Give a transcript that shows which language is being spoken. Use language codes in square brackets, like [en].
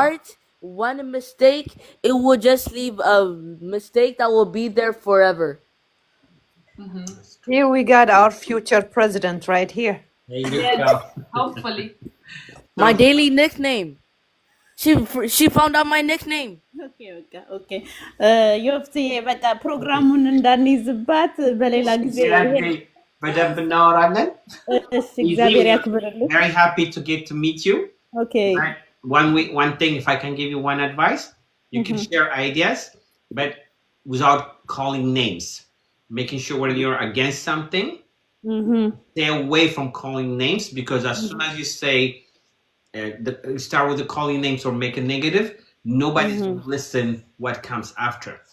[en] Art, one mistake, it will just leave a mistake that will be there forever. Here we got our future president right here. There you Yes. go. Hopefully. My daily nickname. She found out my nickname. [am] ኦኬ ዮፍትዬ በቃ ፕሮግራሙን እንዳንይዝባት በሌላ ጊዜ በደንብ እናወራለን። እሺ እግዚአብሔር ያክብርልኝ። [en] Very happy to get to meet you. Okay. One thing, if I can give you one advice, you can share ideas, but without calling names. Making sure when you're against something, stay away from calling names, because as soon as you say, start with the calling names or make a negative, nobody's going to listen what comes after.